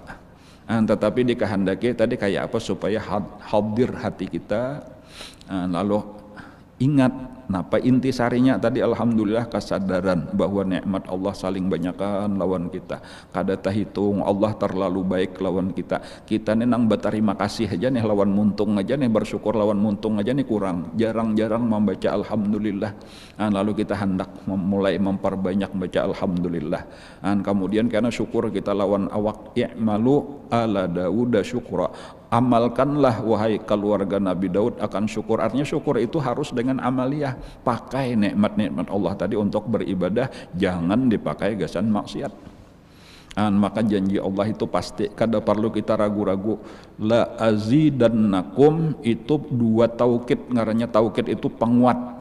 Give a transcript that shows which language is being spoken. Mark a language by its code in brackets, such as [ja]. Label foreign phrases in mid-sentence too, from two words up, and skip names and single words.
[bjn] Tetapi dikehendaki tadi kayak apa supaya hadir hati kita, lalu ingat napa intisarinya tadi alhamdulillah, kesadaran bahwa nikmat Allah saling banyakkan lawan kita, kada terhitung, Allah terlalu baik lawan kita. Kita nih nang berterima kasih aja nih lawan muntung aja nih, bersyukur lawan muntung aja nih kurang, jarang-jarang membaca alhamdulillah. Lalu kita hendak mulai memperbanyak baca alhamdulillah. Kemudian karena syukur kita lawan awak, [ar] i'malu ala Daud syukra, [bjn] amalkanlah wahai keluarga Nabi Daud akan syukur. Artinya syukur itu harus dengan amaliyah, pakai nikmat-nikmat Allah tadi untuk beribadah, jangan dipakai gasan maksiat. Maka janji Allah itu pasti, kada perlu kita ragu-ragu. [ar] La azidannakum [bjn] itu 2 taukid, ngarannya taukid itu penguat.